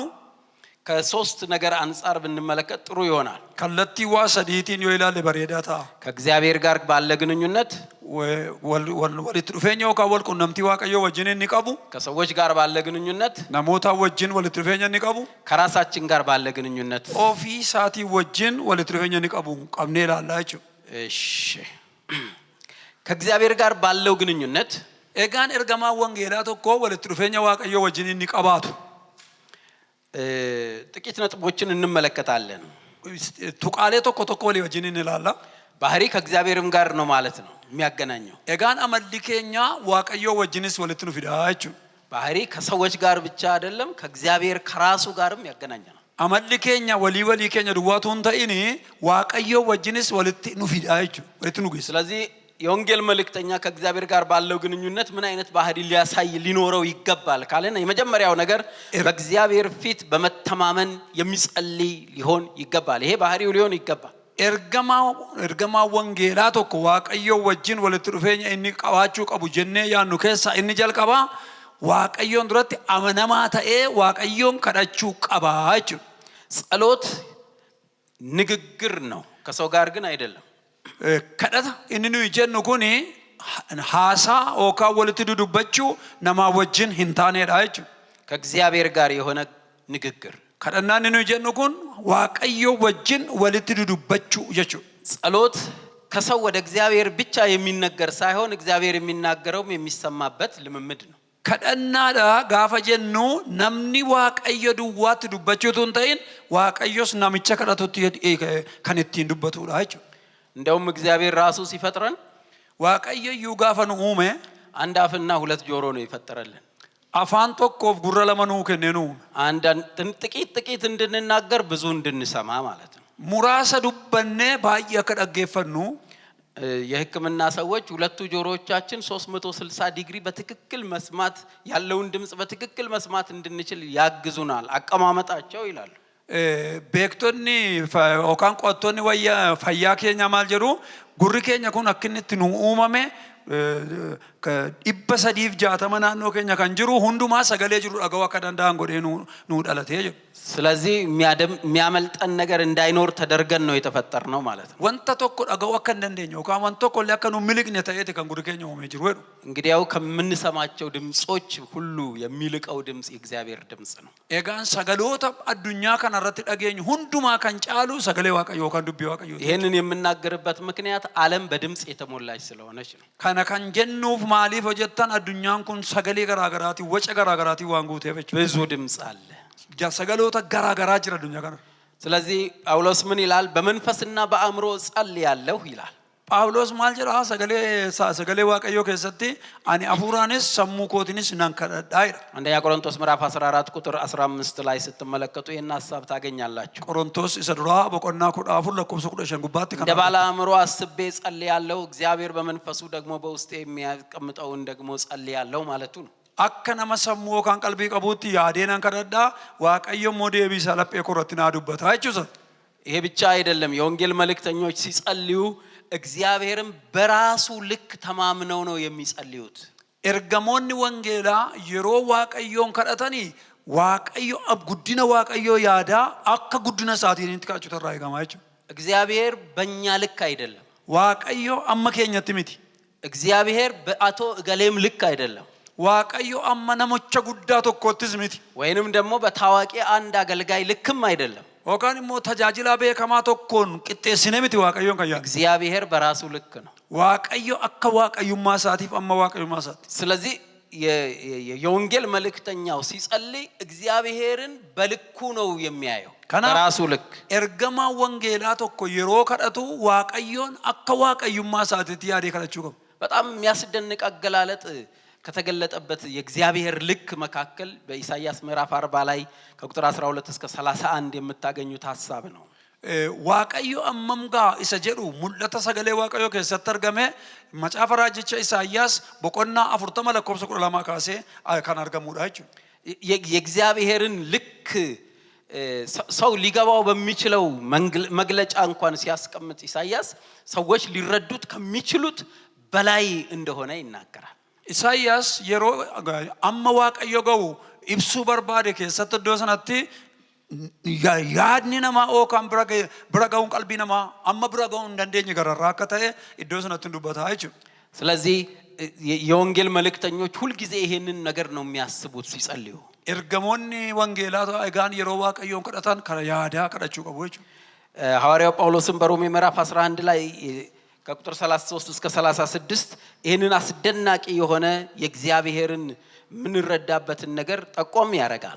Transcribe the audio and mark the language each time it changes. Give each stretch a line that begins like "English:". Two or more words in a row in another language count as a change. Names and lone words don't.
Amharic: ከሶስት ነገር አንፃር ብንመለከት ጥሩ ይሆናል።
Oromo: kallattii waa sadiitiin yoo ilaalle bareedaa ta'a.
Amharic: ከእግዚአብሔር ጋር ባለ ግንኙነት
Oromo: walitti dhufeenya yookaan wal qunnamtii waaqayyoo wajjin inni qabu
Amharic: ከሰዎች ጋር ባለ ግንኙነት
Oromo: namoota wajjin walitti dhufeenya inni qabu
Amharic: ከራሳችን ጋር ባለ ግንኙነት
Oromo: ofii isaatii wajjin walitti dhufeenya inni qabu qabnee ilaallaa jechuudha.
Amharic: እሺ ከእግዚአብሔር ጋር ባለው ግንኙነት
Oromo: egaan ergamaa wangeelaa tokko walitti dhufeenya waaqayyoo wajjin inni qabaatu
Amharic: ጥቂት ነጥቦችን እንመለከታለን።
Oromo: tuqaalee tokko tokko walii wajjin inni ilaalla.
Amharic: ባህሪ ከእግዚአብሔርም ጋር ነው ማለት ነው የሚያገናኘው።
Oromo: egaan amalli keenya waaqayyoo wajjinis walitti nu fida jechuudha.
Amharic: ባህሪ ከሰዎች ጋር ብቻ አይደለም ከእግዚአብሔር ከራሱ ጋርም ያገናኛል።
Oromo: amalli keenya walii keenya duwwaatu hin ta'in waaqayyoo wajjinis walitti nu fida jechuudha. walitti nu geessa.
Amharic: ስለዚህ የወንጌል መልእክተኛ ከእግዚአብሔር ጋር ባለው ግንኙነት ምን አይነት ባህሪ ሊያሳይ ሊኖረው ይገባል ካለን የመጀመሪያው ነገር በእግዚአብሔር ፊት በመተማመን የሚጸልይ ሊሆን ይገባል። ይሄ ባህሪው ሊሆን ይገባል።
Oromo: ergamaa wangeelaa tokko waaqayyoo wajjin walitti dhufeenya inni qabaachuu qabu jennee yaannu keessa inni jalqabaa waaqayyoon duratti amanamaa ta'ee waaqayyoon kadhachuu qaba jechuudha.
Amharic: ጸሎት ንግግር ነው ከሰው ጋር ግን አይደለም።
Oromo: kadhata inni nuyi jennu kuni haasaa yookaan walitti dudubbachuu namaa wajjin hin taaneedha jechuudha.
Amharic: ከእግዚአብሔር ጋር የሆነ ንግግር
Oromo: kadhannaan inni nuyi jennu kun waaqayyoo wajjin walitti dudubbachuu jechuudha.
Amharic: ጸሎት ከሰው ወደ እግዚአብሔር ብቻ የሚነገር ሳይሆን እግዚአብሔር የሚናገረውም የሚሰማበት ልምምድ ነው።
Oromo: kadhannaadha gaafa jennu namni waaqayyo duwwaatti dubbachuutu hin ta'in waaqayyos namicha kadhatutti kan ittiin dubbatudha jechuudha.
Amharic: እንደውም እግዚአብሔር ራሱ ሲፈጥረን
Oromo: waaqayyo iyyuu gaafa nu uume
Amharic: አንድ አፍና ሁለት ጆሮ ነው የፈጠረልን።
Oromo: afaan tokkoof gurra lama nuu kennee nu uume.
Amharic: አንድ ጥቂት እንድንናገር ብዙ እንድንሰማ ማለት ነው።
Oromo: muraasa dubbannee baay'ee akka dhaggeeffannu
Amharic: የሕክምና ሰዎች ሁለቱ ጆሮዎቻችን 360 ዲግሪ በትክክል መስማት ያለውን ድምጽ በትክክል መስማት እንድንችል ያግዙናል አቀማመጣቸው ይላሉ።
Oromo: beektonni yookaan qo'attoonni fayyaa keenya maal jedhu gurri keenya kun akka inni itti nu uumame 360 naannoo keenya kan jiru hundumaa sagalee jiru dhaga'uu akka danda'an godhee nu dhalatee jiru.
Amharic: ስለዚህ የሚያመልጠን ነገር እንዳይኖር ተደርገን ነው የተፈጠርነው ማለት ነው።
Oromo: wanta tokko dhaga'uu akka hin dandeenye yookaan wanta tokko illee akka nu miliqne ta'eeti kan gurri keenya uumee jiru jedhu.
Amharic: እንግዲያው ከምንሰማቸው ድምጾች ሁሉ የሚልቀው ድምጽ የእግዚአብሔር ድምጽ ነው።
Oromo: egaan sagaloota addunyaa kana irratti dhageenyu hundumaa kan caalu sagalee waaqayyoo yookaan dubbii waaqayyoo.
Amharic: ይሄንን የምናገርበት ምክንያት ዓለም በድምጽ የተሞላች ስለሆነች ነው።
Oromo: kana kan jennuuf maaliif hojjettan addunyaan kun sagalee garaagaraati waca garaagaraati waan guuteef jechuudha.
Amharic: ብዙ ድምፅ አለ።
Oromo: sagaloota garaagaraa jira addunyaa kana.
Amharic: ስለዚህ ጳውሎስ ምን ይላል? በመንፈስና በአእምሮ ጸልያለሁ ይላል።
Oromo: Phaawuloos maal jedha sagalee waaqayyo keessatti ani afuuraanis sammuu kootinis nan kadhadhaa ይላል።
Amharic: አንደኛ ቆሮንቶስ ምዕራፍ 14 ቁጥር 15 ላይ ስትመለከቱ ይሄን ሐሳብ ታገኛላችሁ።
Oromo: ቆሮንቶስ isa duraa boqonnaa 14 lakkoofsa 15 gubbaatti
Amharic: እንደ ባለ አእምሮ አስቤ ጸልያለሁ፣ እግዚአብሔር በመንፈሱ ደግሞ በውስጤ የሚያስቀምጠውን ደግሞ ጸልያለሁ ማለቱ ነው።
Oromo: akka nama sammuu kan qalbii qabuutti yaadeenan kadhadhaa waaqayyo immoo deebii isaa laphee koratti naa dubbataa jechuudha.
Amharic: ይሄ ብቻ አይደለም። የወንጌል መልእክተኞች ሲጸልዩ እግዚአብሔርን በራሱ ልክ ተማምነው ነው የሚጸልዩት።
Oromo: ergamoonni wangeelaa yeroo waaqayyoon kadhatanii waaqayyo guddina waaqayyo yaada akka guddina isaatiitti kadhachuutu irraa eegama jechuudha.
Amharic: እግዚአብሔር በእኛ ልክ አይደለም።
Oromo: waaqayyo amma keenyatti miti.
Amharic: እግዚአብሔር በአቶ እገሌም ልክ አይደለም።
Oromo: waaqayyo amma namicha guddaa tokkottis miti.
Amharic: ወይንም ደግሞ በታዋቂ አንድ አገልጋይ ልክም አይደለም።
Oromo: Okaan immoo tajaajila beekamaa tokkoon qixxeessine miti waaqayyoon kan yaadu.
Amharic: እግዚአብሔር በራሱ ልክ ነው።
Oromo: waaqayyo akka waaqayyummaa isaatiif amma waaqayyummaa isaati.
Amharic: ስለዚህ የወንጌል መልእክተኛው ሲጸልይ እግዚአብሔርን በልኩ ነው የሚያየው፣ በራሱ ልክ።
Oromo: ergamaa wangeelaa tokko yeroo kadhatu waaqayyoon akka waaqayyummaa isaatiitti yaadee kadhachuu qabu.
Amharic: በጣም የሚያስደንቅ አገላለጥ ከተገለጠበት የእግዚአብሔር ልክ መካከል በኢሳይያስ ምዕራፍ 40 ላይ ከቁጥር 12 እስከ 31 የምታገኙት ሐሳብ ነው።
Oromo: waaqayyo ammam gaa isa jedhu mul'ata sagalee waaqayyo keessatti argame macaafa raajicha Isaayyaas boqonnaa 40 lakkoofsa 12 kaasee kan argamudha jechuudha.
Amharic: የእግዚአብሔርን ልክ ሰው ሊገባው በሚችለው መግለጫ እንኳን ሲያስቀምጥ ኢሳይያስ ሰዎች ሊረዱት ከሚችሉት በላይ እንደሆነ ይናገራል።
Oromo: Isaayyaas yeroo amma waaqayyo ga'u ibsuu barbaade keessatti iddoo sanatti yaadni namaa ookaan bira ga'uun qalbii namaa amma bira ga'uun hin dandeenye gararraa akka ta'e iddoo sanatti dubbataa jechuudha.
Amharic: ስለዚህ የወንጌል መልእክተኞች ሁልጊዜ ይሄንን ነገር ነው የሚያስቡት ሲጸልዩ።
Oromo: ergamoonni wangeelaa egaan yeroo waaqayyoon kadhatan kana yaadaa kadhachuu qabu jechuudha.
Amharic: ሐዋርያው ጳውሎስም በሮሜ ምዕራፍ 11 ላይ ከቁጥር 33 እስከ 36 ይሄንን አስደናቂ የሆነ የእግዚአብሔርን ምንረዳበትን ነገር ጠቆም ያደርጋል።